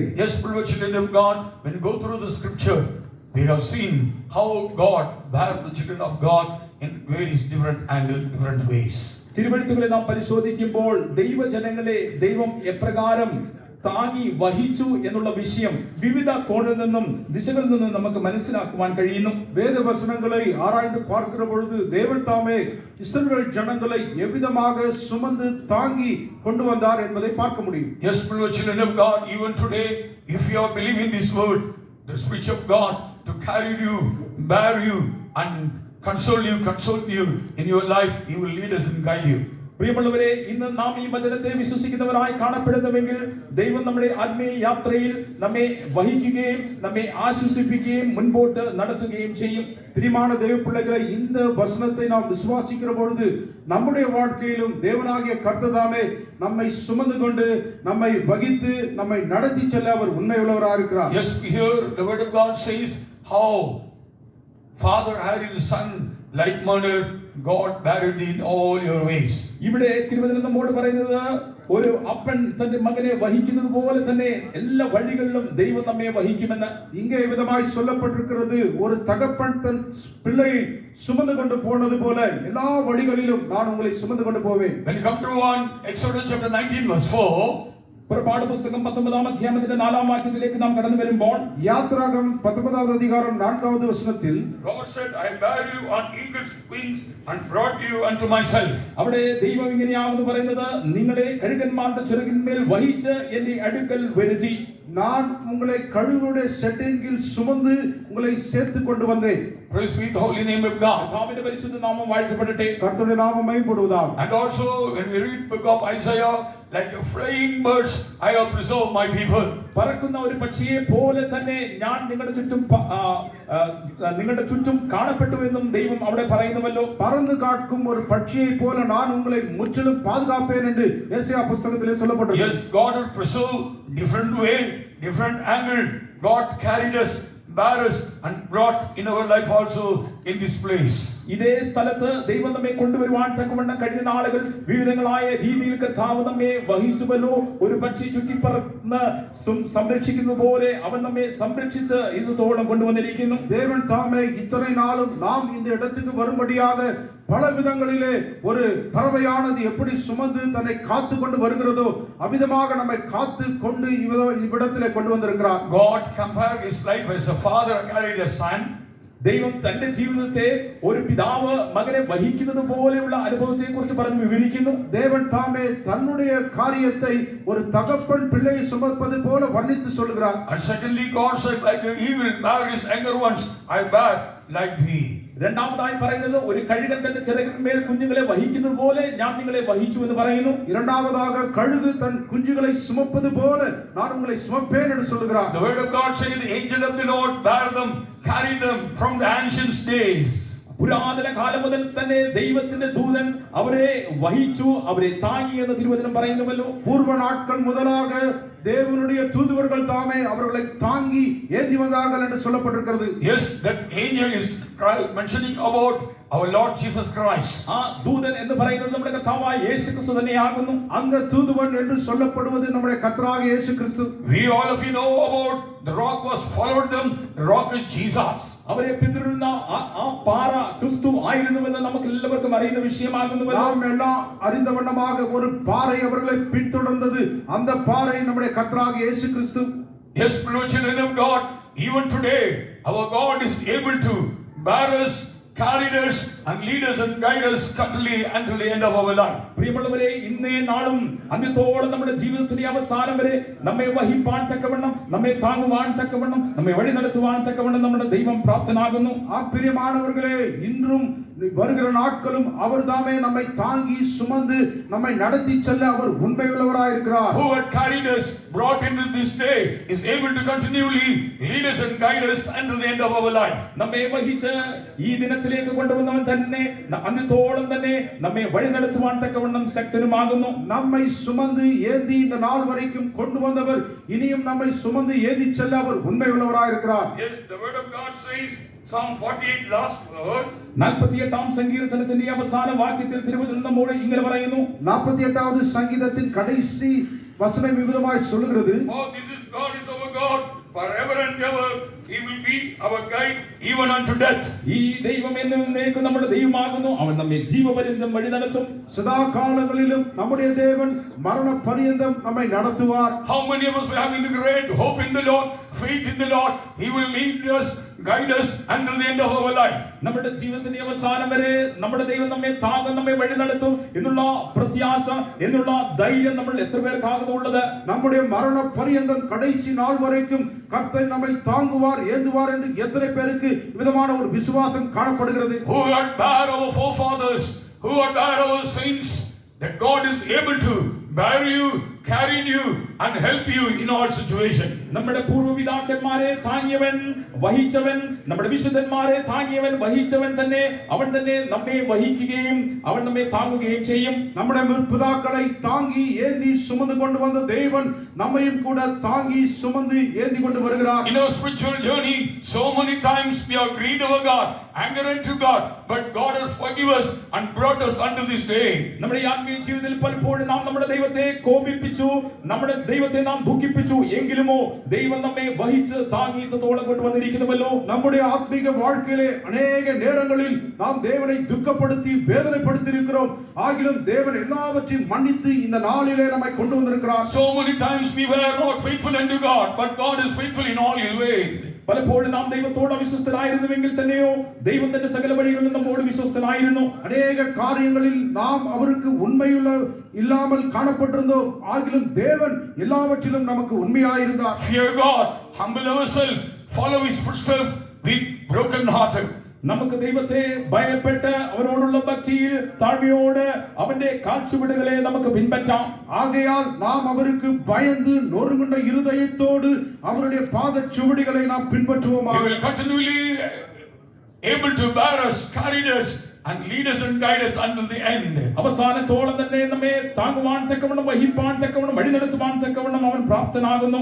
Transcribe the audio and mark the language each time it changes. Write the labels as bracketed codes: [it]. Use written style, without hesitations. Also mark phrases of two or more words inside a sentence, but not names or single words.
[en] Yes, beloved children of God, when you go through the scripture, we have seen how God bare the children of God in various different angles, different ways. [ml] തിരുവെഴുത്തുകളെ നാം പരിശോധിക്കുമ്പോൾ ദൈവജനങ്ങളെ ദൈവം എപ്രകാരം താങ്ങി വഹിച്ചു എന്നുള്ള വിഷയം വിവിധ കോണിൽ നിന്നും ദിശകളിൽ നിന്നും നമുക്ക് മനസ്സിലാക്കുവാൻ കഴിയുന്നു. [ta] வேத வசனங்களை ஆராய்ந்து பார்க்கிற பொழுது தேவன் தாமே இஸ்ரவேல் ஜனங்களை எவ்விதமாக சுமந்து தாங்கி கொண்டு வந்தார் என்பதை பார்க்க முடியும். [en] Yes, beloved children of God, even today, if you are believing this word, the Spirit of God to carry you, bear you, and console you in your life, he will lead us and guide you. [ml] പ്രിയമുള്ളവരെ, ഇന്ന് നാം ഈ വചനത്തെ വിശ്വസിക്കുന്നവരായി കാണപ്പെടുന്നുവെങ്കിൽ ദൈവം നമ്മുടെ ആത്മീയ യാത്രയിൽ നമ്മെ വഹിക്കുകയും നമ്മെ ആശ്വസിപ്പിക്കുകയും മുൻപോട്ട് നടത്തുകയും ചെയ്യും. [ta] பிரியமான தேவ பிள்ளைகளை, இந்த வசனத்தை நாம் விசுவாசிக்கிற பொழுது நம்முடைய வாழ்க்கையிலும் தேவனாகிய கர்த்தர் தாமே நம்மை சுமந்து கொண்டு நம்மை வகித்து நம்மை நடத்தி செல்ல அவர் உண்மை உள்ளவராக இருக்கிறார். [en] Yes, here the word of God says how Father had his son like manner, God buried thee in all your ways. [ml] ഇവിടെ തിരുവചനം നമ്മോട് പറയുന്നത് ഒരു അപ്പൻ തന്റെ മകനെ വഹിക്കുന്നത് പോലെ തന്നെ എല്ലാ വഴികളിലും ദൈവം നമ്മെ വഹിക്കുമെന്ന്. [ta] இங்கே விதமாய் சொல்லப்பட்டிருக்கிறது, ஒரு தகப்பன் தன் பிள்ளையை சுமந்து கொண்டு போனது போல எல்லா வழிகளிலும் நான் உங்களை சுமந்து கொண்டு போவேன். [en] When you come to Exodus chapter 19 verse 4, [ml] പുറപ്പാട് പുസ്തകം 19-ാം അധ്യായത്തിന്റെ 4-ാം വാക്യത്തിലേക്ക് നാം കടന്നു വരുമ്പോൾ [ta] யாத்ராகமம் 19வது அதிகாரம் 4வது வசனத்தில் [en] God said, I bear you on eagle's wings and brought you unto myself. [ml] അവിടെ ദൈവം ഇങ്ങനെയാണെന്ന് പറയുന്നത്, നിങ്ങളെ കഴുകന്മാരുടെ ചിറകിന്മേൽ വഹിച്ച് എന്റെ അടുക്കൽ വരുത്തി. [ta] நான் உங்களை கழுகுடைய செட்டின் கீழ் சுமந்து உங்களை சேர்த்து கொண்டு வந்தேன். [en] Praise be the holy name of God. [ml] കർത്താവിന്റെ പരിശുദ്ധ നാമം വാഴ്ത്തപ്പെടട്ടെ. [ta] கர்த்தருடைய நாமம் மகிமைப்படுவதாக. [en] And also when we read book of Isaiah, like a flying birds I have preserved my people. [ml] പറക്കുന്ന ഒരു പക്ഷിയെ പോലെ തന്നെ ഞാൻ നിങ്ങളുടെ ചുറ്റും കാണപ്പെട്ടു എന്നും ദൈവം അവിടെ പറയുന്നുവല്ലോ. [ta] பறந்து காக்கும் ஒரு பட்சியை போல நான் உங்களை முற்றிலும் பாதுகாப்பேன் என்று ஏசாயா புத்தகத்திலே சொல்லப்பட்டிருக்கிறது. [en] Yes, God will preserve different way, different angle. God carried us, bare us and brought in our life also in this place. [ml] ഇതേ സ്ഥലത്ത് ദൈവം നമ്മെ കൊണ്ടുവരുവാൻ തക്കവണ്ണം കഴിഞ്ഞ നാളുകൾ വിവിധങ്ങളായ രീതിയിൽ കർത്താവ് നമ്മെ വഹിച്ചുവല്ലോ. ഒരു പക്ഷി ചുറ്റിപ്പറന്ന് സംരക്ഷിക്കുന്നത് പോലെ അവൻ നമ്മെ സംരക്ഷിച്ച് ഇതോളം കൊണ്ടുവന്നിരിക്കുന്നു. [ta] தேவன் தாமே இத்தனை நாளும் நாம் இந்த இடத்துக்கு வரும்படியாக பல விதங்களிலே ஒரு பறவையானது எப்படி சுமந்து தன்னை காத்து கொண்டு வருகிறதோ அவ்விதமாக நம்மை காத்து கொண்டு இவ்விடத்திலே கொண்டு வந்திருக்கிறார். [en] God compared his life as a father carried a son. [ml] ദൈവം തന്റെ ജീവിതത്തെ ഒരു പിതാവ് മകനെ വഹിക്കുന്നത് പോലെയുള്ള അനുഭവത്തെ കുറിച്ച് പറഞ്ഞു വിവരിക്കുന്നു. [ta] தேவன் தாமே தன்னுடைய காரியத்தை ஒரு தகப்பன் பிள்ளையை சுமப்பது போல வர்ணித்து சொல்கிறார். [en] And secondly, God said, like the eagle bear his younger ones, I bear like thee. [ml] രണ്ടാമതായി പറയുന്നത് ഒരു കഴുകൻ തന്റെ ചിറകിന്മേൽ കുഞ്ഞുങ്ങളെ വഹിക്കുന്നത് പോലെ ഞാൻ നിങ്ങളെ വഹിച്ചു എന്ന് പറയുന്നു. [ta] இரண்டாவதாக கழுகு தன் குஞ்சுகளை சுமப்பது போல நான் உங்களை சுமப்பேன் என்று சொல்கிறார். [en] The word of God says, the angel of the Lord bear them, carried them from the ancient days. [ml] പുരാതന കാലം മുതൽ തന്നെ ദൈവത്തിന്റെ ദൂതൻ അവരെ വഹിച്ചു, അവരെ താങ്ങി എന്ന് തിരുവചനം പറയുന്നുവല്ലോ. [ta] பூர்வ நாட்கள் முதலாக தேவனுடைய தூதுவர்கள் தாமே அவர்களை தாங்கி ஏந்தி வந்தார்கள் என்று சொல்லப்பட்டிருக்கிறது. [en] Yes, that angel is mentioning about our Lord Jesus Christ. [ml] ആ ദൂതൻ എന്ന് പറയുന്നത് നമ്മുടെ കർത്താവായ യേശുക്രിസ്തു തന്നെയാകുന്നു. [ta] அந்த தூதுவன் என்று சொல்லப்படுவது நம்முடைய கர்த்தராகிய இயேசு கிறிஸ்து. [en] We all of you know about the rock was followed them, the rock is Jesus. [ml] അവരെ പിന്തുടരുന്ന ആ പാറ ക്രിസ്തു ആയിരുന്നുവെന്ന് നമുക്ക് എല്ലാവർക്കും അറിയുന്ന വിഷയമാകുന്നുവല്ലോ. [ta] நாம் எல்லாம் அறிந்த வண்ணமாக ஒரு பாறை அவர்களை பின்தொடர்ந்தது. அந்த பாறை நம்முடைய கர்த்தராகிய இயேசு கிறிஸ்து. [en] Yes, children of God, even today our God is able to bear us, carry us and lead us and guide us continually until the end of our life. [ml] പ്രിയമുള്ളവരെ, ഇന്നേ നാളും അന്ത്യത്തോളം നമ്മുടെ ജീവിതത്തിന്റെ അവസാനം വരെ നമ്മെ വഹിപ്പാൻ തക്കവണ്ണം, നമ്മെ താങ്ങുവാൻ തക്കവണ്ണം, നമ്മെ വഴി നടത്തുവാൻ തക്കവണ്ണം നമ്മുടെ ദൈവം പ്രാപ്തനാകുന്നു. [ta] ആ பிரியமானவர்களே, இன்றும் வருகிற நாட்களும் அவர் தாமே நம்மை தாங்கி சுமந்து நம்மை நடத்தி செல்ல அவர் உண்மையுள்ளவராய் இருக்கிறார். [en] Who had carried us, brought into this day, is able to continually lead us and guide us until the end of our life. [ml] നമ്മെ വഹിച്ച് ഈ ദിനത്തിലേക്ക് കൊണ്ടുവന്നവൻ തന്നെ അന്ത്യത്തോളം തന്നെ നമ്മെ വഴി നടത്തുവാൻ തക്കവണ്ണം ശക്തനുമാകുന്നു. [ta] நம்மை சுமந்து ஏந்தி இந்த நாள் வரைக்கும் கொண்டு வந்தவர் இனியும் நம்மை சுமந்து ஏந்தி செல்ல அவர் உண்மையுள்ளவராய் இருக்கிறார். [en] Yes, the word of God says, Psalm 48 last word, [ml] 48ാം സങ്കീർത്തനത്തിന്റെ അവസാന വാക്യത്തിൽ തിരുവചനം നമ്മോട് ഇങ്ങനെ പറയുന്നു. [ta] 48வது சங்கீதத்தின் கடைசி வசனம் விதமாய் சொல்கிறது, [en] for this is God is our God forever and ever, he will be our guide even unto death. [ml] ഈ ദൈവം എന്നേക്കും നമ്മുടെ ദൈവമാകുന്നു, അവൻ നമ്മെ ജീവപര്യന്തം വഴി നടത്തും. [ta] சதா காலங்களிலும் நம்முடைய தேவன் மரண பரியந்தம் நம்மை நடத்துவார். [en] How many of us are having the great hope in the Lord, faith in the Lord, he will lead us, guide us until the end of our life. [ml] നമ്മുടെ ജീവിതത്തിന്റെ അവസാനം വരെ നമ്മുടെ ദൈവം നമ്മെ താങ്ങും, നമ്മെ വഴി നടത്തും എന്നുള്ള പ്രത്യാശ, എന്നുള്ള ധൈര്യം നമ്മൾ എത്ര പേർക്കാകുന്നു ഉള്ളത്? [ta] நம்முடைய மரண பரியந்தம் கடைசி நாள் வரைக்கும் கர்த்தர் நம்மை தாங்குவார், ஏந்துவார் என்று எத்தனை பேருக்கு விதமான ஒரு விசுவாசம் காணப்படுகிறது? [en] Who had bear our forefathers, who had bear our saints, that God is able to bear you, carry you and help you in all situations. [ml] നമ്മുടെ പൂർവ്വപിതാക്കന്മാരെ താങ്ങിയവൻ വഹിച്ചവൻ, നമ്മുടെ വിശുദ്ധന്മാരെ താങ്ങിയവൻ വഹിച്ചവൻ തന്നെ, അവൻ തന്നെ നമ്മെ വഹിക്കുകയും അവൻ നമ്മെ താങ്ങുകയും ചെയ്യും. [ta] நம்முடைய முற்பிதாக்களை தாங்கி ஏந்தி சுமந்து கொண்டு வந்த தேவன் நம்மையும் கூட தாங்கி சுமந்து ஏந்தி கொண்டு வருகிறார். [en] In our spiritual journey, so many times we have grieved our God, anger unto God, but God has forgiven us and brought us until this day. [ml] നമ്മുടെ ആത്മീയ ജീവിതത്തിൽ പലപ്പോഴും നാം നമ്മുടെ ദൈവത്തെ കോപിപ്പിച്ചു, നമ്മുടെ ദൈവത്തെ നാം ദുഃഖിപ്പിച്ചു, എങ്കിലുമോ ദൈവം നമ്മെ വഹിച്ച് താങ്ങി ഇത്രത്തോളം കൊണ്ടുവന്നിരിക്കുന്നുവല്ലോ. [ta] நம்முடைய ஆத்மீக வாழ்க்கையிலே அநேக நேரங்களில் நாம் தேவனை துக்கப்படுத்தி வேதனைப்படுத்தி இருக்கிறோம். ஆகிலும் தேவன் எல்லாவற்றையும் மன்னித்து இந்த நாளிலே நம்மை கொண்டு வந்திருக்கிறார். [en] So many times we were not faithful unto God, but God is faithful in all his ways. [ml] പലപ്പോഴും നാം ദൈവത്തോട് അവിശ്വസ്തരായിരുന്നുവെങ്കിൽ തന്നെയോ ദൈവം തന്റെ സകല വഴികളിലും നമ്മോട് വിശ്വസ്തനായിരുന്നു. [ta] அநேக காரியங்களில் நாம் அவருக்கு உண்மையுள்ள இல்லாமல் காணப்பட்டிருந்தோம். ஆகிலும் தேவன் எல்லாவற்றிலும் நமக்கு உண்மையாயிருந்தார். [en] Fear God, humble ourselves, follow his footsteps with broken hearted. [ml] നമുക്ക് ദൈവത്തെ ഭയപ്പെട്ട് അവനോടുള്ള ഭക്തിയിൽ താഴ്മയോട് അവന്റെ കാൽച്ചുവടുകളെ നമുക്ക് പിൻപറ്റാം. [ta] ஆகையால் நாம் அவருக்கு பயந்து நொறுங்குண்ட இருதயத்தோடு அவருடைய பாதச்சுவடுகளை நாம் பின்பற்றுவோமாக. [en] He will continually able to bear us, carry us and lead us and guide us until the end. [ml] അവസാനത്തോളം തന്നെ നമ്മെ താങ്ങുവാൻ തക്കവണ്ണം, വഹിപ്പാൻ തക്കവണ്ണം, വഴി നടത്തുവാൻ തക്കവണ്ണം അവൻ പ്രാപ്തനാകുന്നു.